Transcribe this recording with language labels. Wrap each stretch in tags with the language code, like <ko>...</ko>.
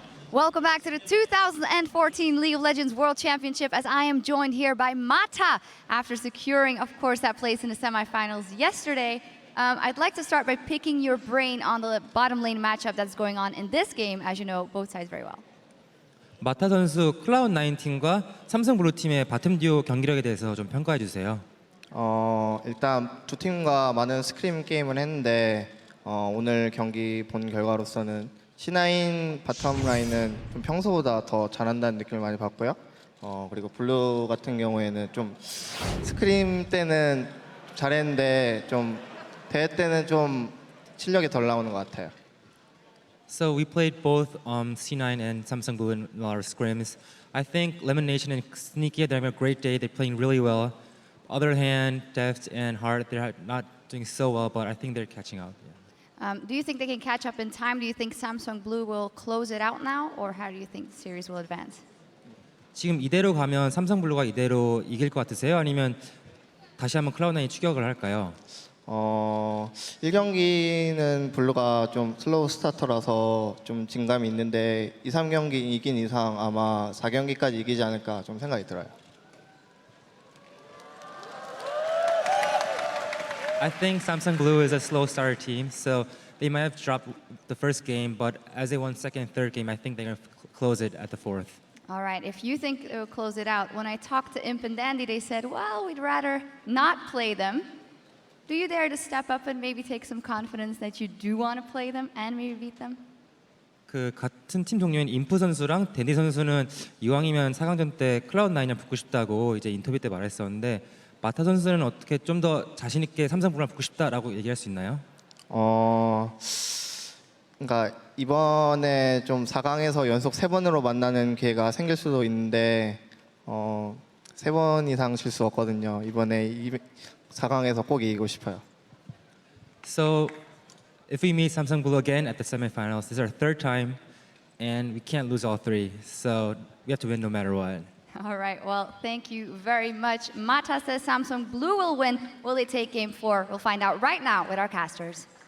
<en>Welcome back to the 2014 League of Legends World Championship, as I am joined here by Mata after securing, of course, that place in the semifinals yesterday. I'd like to start by picking your brain on the bottom lane matchup that's going on in this game, as you know both sides very well.</en> <ko>마타 선수 클라우드9 팀과 삼성 블루 팀의 바텀 듀오 경기력에 대해서 좀 평가해 주세요. 일단 두 팀과 많은 스크림 게임을 했는데 오늘 경기 본 결과로서는 C9 바텀 라인은 좀 평소보다 더 잘한다는 느낌을 많이 받고요. 그리고 블루 같은 경우에는 좀 스크림 때는 잘했는데 좀 대회 때는 좀 실력이 덜 나오는 것 같아요.</ko> <en>So we played both C9 and Samsung Blue in our scrims. I think Lemon Nation and Sneaky, they're having a great day. They're playing really well. Other hand, Deft and Heart, they're not doing so well, but I think they're catching up. Do you think they can catch up in time? Do you think Samsung Blue will close it out now, or how do you think the series will advance?</en> <ko>지금 이대로 가면 삼성 블루가 이대로 이길 것 같으세요? 아니면 다시 한번 클라우드9이 추격을 할까요? 1경기는 블루가 좀 슬로우 스타터라서 좀 진감이 있는데 2, 3경기 이긴 이상 아마 4경기까지 이기지 않을까 좀 생각이 들어요.</ko> <en>I think Samsung Blue is a slow starter team, so they might have dropped the first game, but as they won second and third game, I think they're going to close it at the fourth. All right, if you think they'll close it out, when I talked to Imp and Dandy, they said, well, we'd rather not play them. Do you dare to step up and maybe take some confidence that you do want to play them and maybe beat them?</en> <ko>그 같은 팀 동료인 인프 선수랑 댄디 선수는 이왕이면 4강전 때 클라우드9이랑 붙고 싶다고 이제 인터뷰 때 말했었는데 마타 선수는 어떻게 좀 더 자신 있게 삼성 블루랑 붙고 싶다라고 얘기할 수 있나요? 그러니까 이번에 좀 4강에서 연속 3번으로 만나는 기회가 생길 수도 있는데 3번 이상 질 수 없거든요. 이번에 4강에서 꼭 이기고 싶어요.</ko> <en>So if we meet Samsung Blue again at the semifinals, this is our third time, and we can't lose all three. So we have to win no matter what. All right, well, thank you very much. Mata says Samsung Blue will win. Will they take game 4? We'll find out right now with our casters.</en>